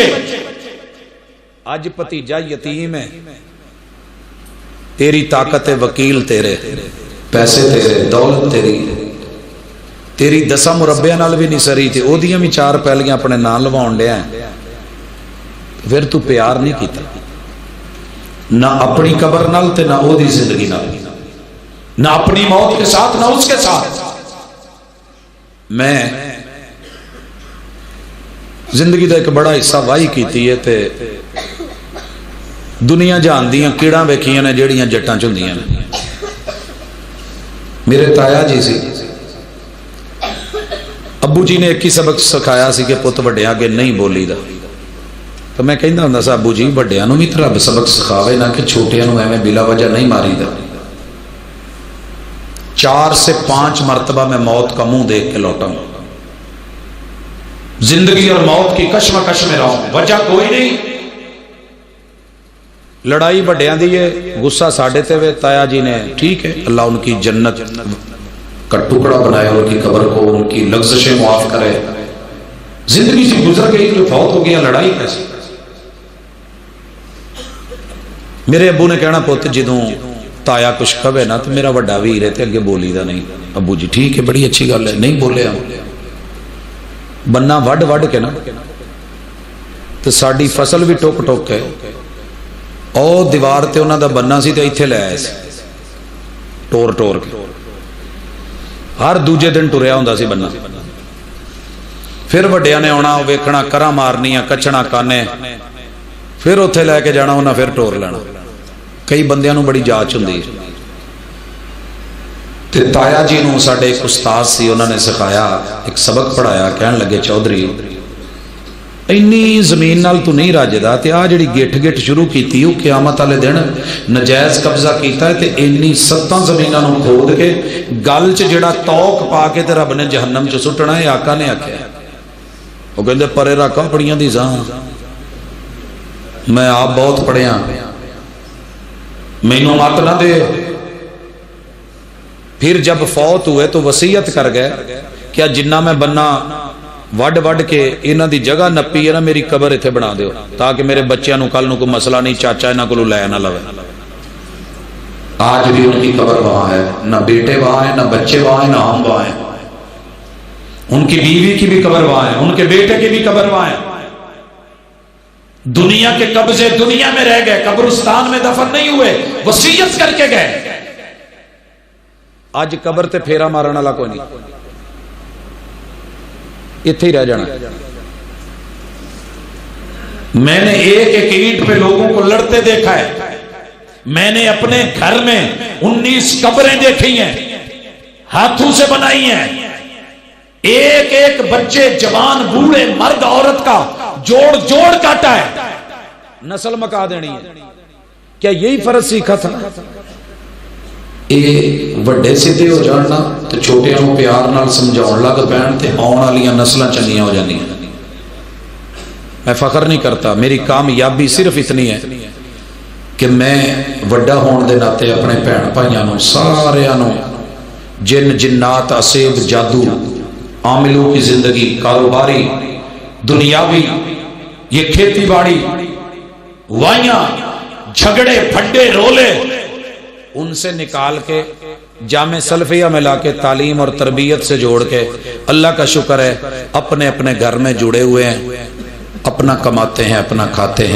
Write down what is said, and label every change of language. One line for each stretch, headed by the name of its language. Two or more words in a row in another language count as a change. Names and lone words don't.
Punjabi: آج بھتیجا یتیم ہے, تیری طاقت وکیل تیرے, پیسے تیرے, دولت تیری, تیری 10 مربع نال بھی نہیں سری تھی, او دیاں بھی 4 پہلیاں اپنے نام لواؤن لیا ہیں. پھر تو پیار نہیں کیتا
Urdu: نہ اپنی قبر نال تے نہ او دی زندگی نال, نہ اپنی موت کے ساتھ نہ اس کے ساتھ.
Punjabi: میں زندگی دا ایک بڑا حصہ واہی کیتی ہے تے دنیا جان دیاں کیڑاں ویکھیاں نے جیڑیاں جٹاں چوندیاں نے. میرے تایا جی سی, ابو جی نے ایک ہی سبق سکھایا سی کہ پت وڈیاں اگے نہیں بولی دا. تو میں کہندا ہوندا سا ابو جی وڈیاں نوں بھی تے رب سبق سکھاوے نہ کہ چھوٹیاں نوں ایویں بلا وجہ نہیں ماری دا.
Urdu: 4 سے 5 مرتبہ میں موت کا منہ دیکھ کے لوٹا ہوں. زندگی اور موت کی کشمکش میں رہا ہوں, وجہ کوئی نہیں.
Punjabi: لڑائی بڑیاں دی ہے, غصہ ساڑھے تے ہوئے.
Urdu: تایا جی نے ٹھیک ہے اللہ ان کی جنت کا ٹکڑا بنائے, ان کی قبر کو, ان کی لغزشیں معاف کرے. زندگی سے گزر گئی جو فوت ہو گیا, لڑائی کیسے.
Punjabi: میرے ابو نے کہنا پوت جدوں تایا کچھ کھوے نا تو میرا وڈا ویر ہے تے اگے بولی دا نہیں.
Urdu: ابو جی ٹھیک ہے بڑی اچھی گل ہے, نہیں بولے ہم.
Punjabi: بننا وڈ وڈ کے نا تو ساڑی فصل بھی ٹوک ٹوک کے او دیوار تے انہاں دا بننا سی تے ایتھے لے آئے سی ٹور ٹور کے. ہر دوجے دن ٹریا ہوندا سی بننا. پھر وڈیاں نے آنا ویکھنا, کراں مارنیاں, کچھنا کانے, پھر اوتھے لے کے جانا انہاں, پھر ٹور لینا. کئی بندیاں نوں بڑی جاچ ہوندی ہے. تے تایا جی نوں ساڈے ایک استاد سی, انہوں نے سکھایا, ایک سبق پڑھایا. کہن لگے چودھری اینی زمین نال تو نہیں راجدا, تے آ جڑی گٹھ گٹھ شروع کیتی او قیامت والے دن نجائز قبضہ کیتا ہے. تے اینی 7 زمیناں نوں کھود کے گل چ جڑا توک پا کے تے رب نے جہنم چ سٹنا ہے. آقا نے آکھیا او کہندے پرے رکھ پڑیاں دی زاں, میں آپ بہت پڑھیا, مینوں مت نہ دے.
Urdu: پھر جب فوت ہوئے تو وصیت کر گئے
Punjabi: کیا جنہ میں بننا وڈ وڈ کے انہاں دی جگہ نپی ہے نا, میری قبر ایتھے بنا دیو تاکہ میرے بچیاں نوں کل نوں کوئی مسئلہ نہیں, چاچا انہاں کولوں لے نہ لوے.
Urdu: آج بھی ان کی قبر وہاں ہے, نہ بیٹے وہاں ہیں, نہ بچے وہاں ہیں, نہ ہم وہاں ہیں. ان کی بیوی کی بھی قبر وہاں ہے, ان کے بیٹے کی بھی قبر وہاں ہے. دنیا کے قبضے دنیا میں رہ گئے, قبرستان میں دفن نہیں ہوئے, وصیت کر کے گئے.
Punjabi: آج قبر تے پھیرا مارن والا کوئی نہیں, اتھے ہی رہ جانا.
Urdu: میں نے ایک ایک اینٹ پہ لوگوں کو لڑتے دیکھا ہے. میں نے اپنے گھر میں 19 قبریں دیکھی ہیں, ہاتھوں سے بنائی ہیں. ایک ایک بچے, جوان, بوڑھے, مرد, عورت کا جوڑ جوڑ کاٹا ہے, نسل مکا دینی ہے. کیا یہی فرض سیکھا تھا؟
Punjabi: یہ وڈے سیدھے ہو جاننا تو چھوٹیاں نوں پیار نال سمجھاؤن لگ پین تے آن والیاں نسلاں چنگیاں ہو جانیاں.
Urdu: میں فخر نہیں کرتا, میری کامیابی صرف اتنی ہے کہ میں
Punjabi: وڈا ہون دے ناتے
Urdu: اپنے بہن
Punjabi: بھائیاں نوں ساریاں نوں
Urdu: جن جنات, اسیب, جادو, عاملوں کی زندگی, کاروباری, دنیاوی یہ کھیتی باڑی وائیاں جھگڑے پھڈے رولے ان سے نکال کے جامع سلفیہ میں لا کے تعلیم اور تربیت سے جوڑ کے اللہ کا شکر ہے اپنے اپنے گھر میں جڑے ہوئے ہیں، اپنا کماتے ہیں، اپنا کھاتے ہیں۔